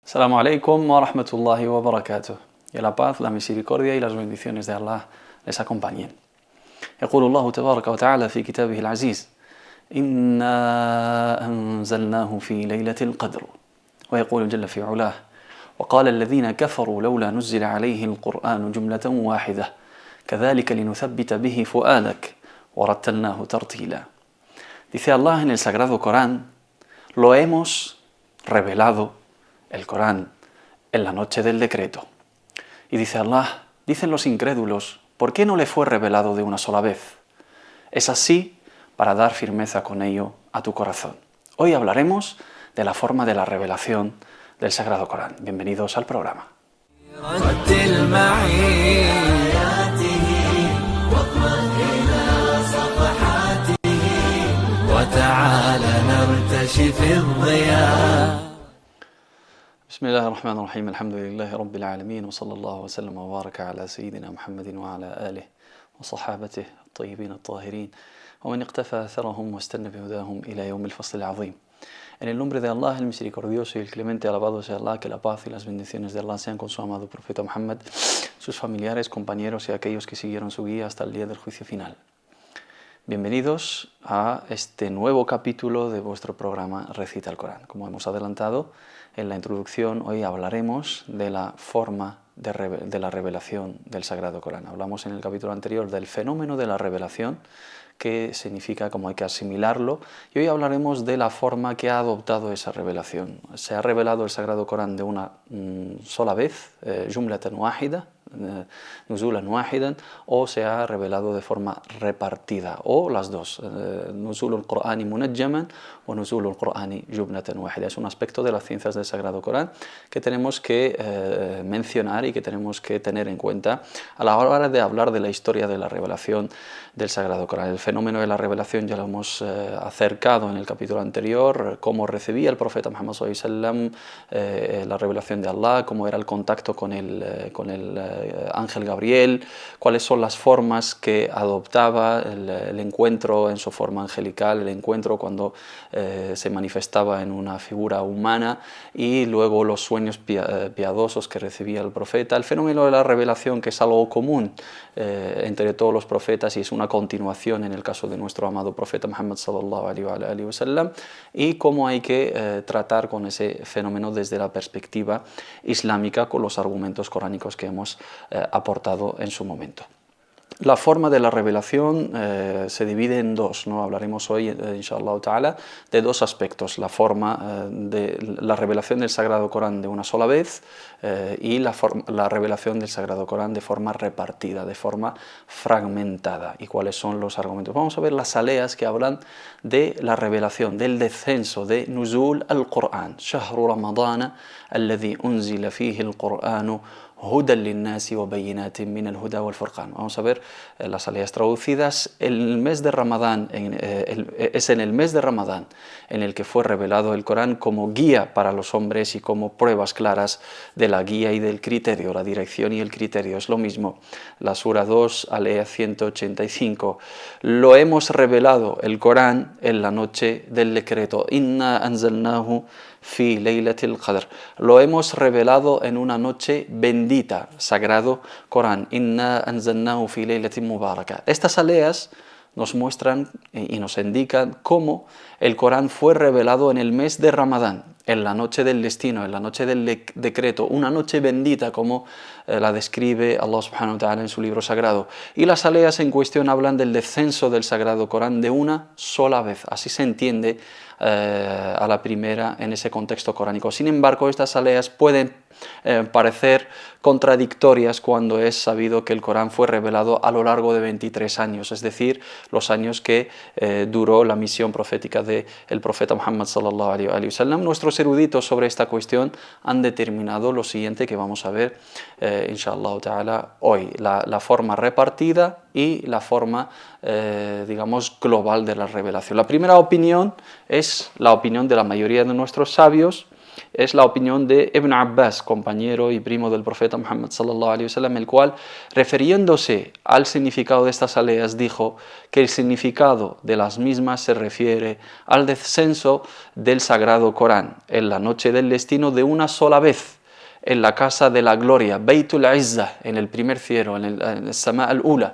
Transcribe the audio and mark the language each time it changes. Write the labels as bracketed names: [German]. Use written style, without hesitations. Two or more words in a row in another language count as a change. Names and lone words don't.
[Arabic] السلام عليكم ورحمة الله وبركاته. [Spanish] Y la paz, la misericordia y las bendiciones de Allah les acompañen. [Arabic] يقول الله تبارك وتعالى في كتابه العزيز: إنا أنزلناه في ليلة القدر. ويقول جل في علاه: وقال الذين كفروا لولا نزل عليه القرآن جملة واحدة كذلك لنثبت به فؤادك ورتلناه ترتيلا. [Spanish] Dice Allah en el Sagrado Corán: lo hemos revelado, el Corán, en la noche del decreto. Y dice Allah, dicen los incrédulos, ¿por qué no le fue revelado de una sola vez? Es así para dar firmeza con ello a tu corazón. Hoy hablaremos de la forma de la revelación del Sagrado Corán. Bienvenidos al programa. [Arabic] بسم الله الرحمن الرحيم الحمد لله رب العالمين وصلى الله وسلم وبارك على سيدنا محمد وعلى آله وصحابته الطيبين الطاهرين ومن اقتفى أثرهم واستنى بهداهم إلى يوم الفصل العظيم. [Spanish] En el nombre de Allah, el misericordioso y el clemente, alabado sea Allah, que la paz y las bendiciones de Allah sean con su amado profeta Muhammad, sus familiares, compañeros y aquellos que siguieron su guía hasta el día del juicio final. Bienvenidos a este nuevo capítulo de vuestro programa Recita el Corán. Como hemos adelantado en la introducción, hoy hablaremos de la forma de la revelación del Sagrado Corán. Hablamos en el capítulo anterior del fenómeno de la revelación, qué significa, cómo hay que asimilarlo, y hoy hablaremos de la forma que ha adoptado esa revelación. Se ha revelado el Sagrado Corán de una sola vez, [Arabic] جملة واحدة، نزولا واحدا, [Spanish] o se ha revelado de forma repartida, o las dos, [Arabic] نزول القرآن منجما o نزول القرآن جملة واحدة. [Spanish] Es un aspecto de las ciencias del Sagrado Corán que tenemos que mencionar y que tenemos que tener en cuenta a la hora de hablar de la historia de la revelación del Sagrado Corán. El fenómeno de la revelación ya lo hemos acercado en el capítulo anterior, cómo recibía el profeta Muhammad [Arabic] صلى الله عليه وسلم [Spanish] la revelación de Allah, cómo era el contacto con el ángel Gabriel, cuáles son las formas que adoptaba el encuentro en su forma angelical, el encuentro cuando se manifestaba en una figura humana, y luego los sueños piadosos que recibía el profeta. El fenómeno de la revelación, que es algo común entre todos los profetas y es una continuación en el caso de nuestro amado profeta Muhammad [Arabic] صلى الله عليه وسلم, [Spanish] y cómo hay que tratar con ese fenómeno desde la perspectiva islámica con los argumentos coránicos que hemos aportado en su momento. La forma de la revelación se divide en dos, ¿no? Hablaremos hoy, [Arabic] إن شاء الله تعالى, [Spanish] de dos aspectos: la forma de la revelación del Sagrado Corán de una sola vez y la revelación del Sagrado Corán de forma repartida, de forma fragmentada. ¿Y cuáles son los argumentos? Vamos a ver las aleas que hablan de la revelación, del descenso de [Arabic] نزول القرآن. شهر رمضان الذي أنزل فيه القرآن هدى للناس وبينات من الهدى والفرقان. [Spanish] Vamos a ver las aleas traducidas. El mes de Ramadán es en el mes de Ramadán en el que fue revelado el Corán como guía para los hombres y como pruebas claras de la guía y del criterio. La dirección y el criterio es lo mismo. La sura 2, alea 185. Lo hemos revelado el Corán en la noche del decreto. [Arabic] إنا أنزلناه في ليلة القدر. [Spanish] Lo hemos revelado en una noche bendita, Sagrado Corán. [Arabic] إنا أنزلناه في ليلة مباركة. [Spanish] Estas aleas nos muestran y nos indican cómo el Corán fue revelado en el mes de Ramadán, en la noche del destino, en la noche del decreto, una noche bendita como la describe Allah [Arabic] سبحانه وتعالى [Spanish] en su libro sagrado. Y las aleas en cuestión hablan del descenso del Sagrado Corán de una sola vez. Así se entiende a la primera en ese contexto coránico. Sin embargo, estas aleas pueden parecer contradictorias cuando es sabido que el Corán fue revelado a lo largo de 23 años, es decir, los años que duró la misión profética del profeta Muhammad [Arabic] صلى الله عليه وسلم. [Spanish] Nuestros eruditos sobre esta cuestión han determinado lo siguiente que vamos a ver [Arabic] إن شاء الله تعالى [Spanish] hoy: la forma repartida y la forma digamos global de la revelación. La primera opinión es la opinión de la mayoría de nuestros sabios, es la opinión de Ibn Abbas, compañero y primo del profeta Muhammad [Arabic] صلى الله عليه وسلم, [Spanish] el cual, refiriéndose al significado de estas aleas, dijo que el significado de las mismas se refiere al descenso del Sagrado Corán en la noche del destino de una sola vez en la casa de la gloria, [Arabic] بيت العزة, [Spanish] en el primer cielo, en el [Arabic] السماء الأولى.